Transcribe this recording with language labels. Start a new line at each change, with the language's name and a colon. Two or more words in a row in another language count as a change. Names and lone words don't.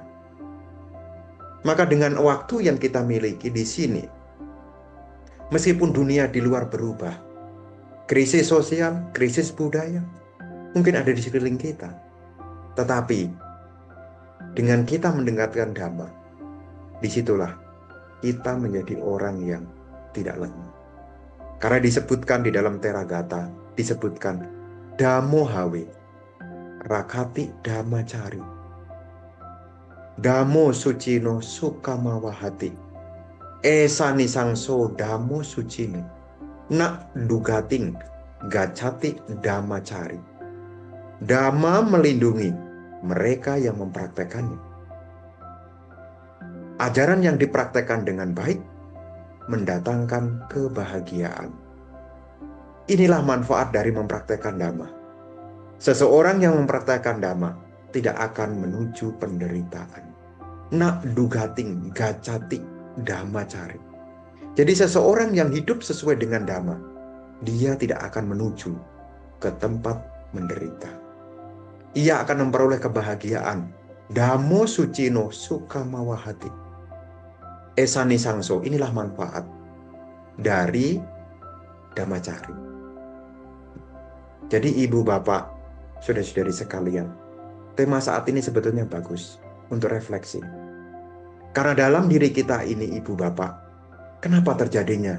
Indonesian: Maka dengan waktu yang kita miliki di sini, meskipun dunia di luar berubah, krisis sosial, krisis budaya, mungkin ada di sekeliling kita. Tetapi, dengan kita mendengarkan Dhamma, disitulah kita menjadi orang yang tidak lengah. Karena disebutkan di dalam Teragata, disebutkan
Pali: Dhammo Hawe, Rakati Dhammacari. Dhammo sucino sukamawahati. Esani sangso dhammo sucino. Nak dugating gacati dhammacari.
Indonesian: Dhamma melindungi mereka yang mempraktekannya. Ajaran yang dipraktekkan dengan baik mendatangkan kebahagiaan. Inilah manfaat dari mempraktekkan Dhamma. Seseorang yang mempraktekkan Dhamma tidak akan menuju penderitaan.
Pali: Nak dugating gacati dhammacari.
Indonesian: Jadi seseorang yang hidup sesuai dengan Dhamma, dia tidak akan menuju ke tempat menderita. Ia akan memperoleh kebahagiaan.
Pali: Dhammo sucino sukamawahati. Esani sangso,
Indonesian: inilah manfaat dari Dhammacari. Jadi ibu bapak, saudara-saudari sekalian, tema saat ini sebetulnya bagus untuk refleksi. Karena dalam diri kita ini ibu bapak, kenapa terjadinya?